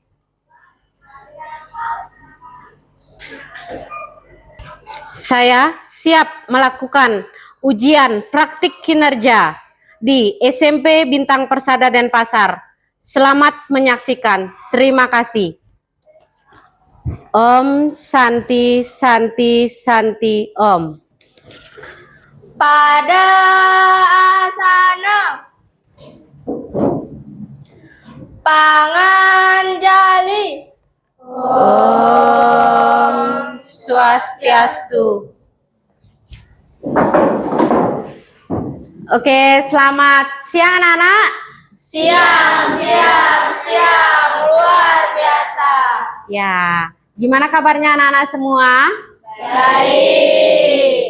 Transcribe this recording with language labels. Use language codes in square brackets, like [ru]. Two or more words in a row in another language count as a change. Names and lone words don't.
[id] Saya siap melakukan ujian praktik kinerja di SMP Bintang Persada Denpasar. Selamat menyaksikan. Terima kasih. [sa] Om Santi Santi Santi Om. [id] Pada asana Panganjali. Om Swastiastu. Oke, selamat siang anak-anak. Siang, luar biasa. Ya, gimana kabarnya anak-anak semua? Baik.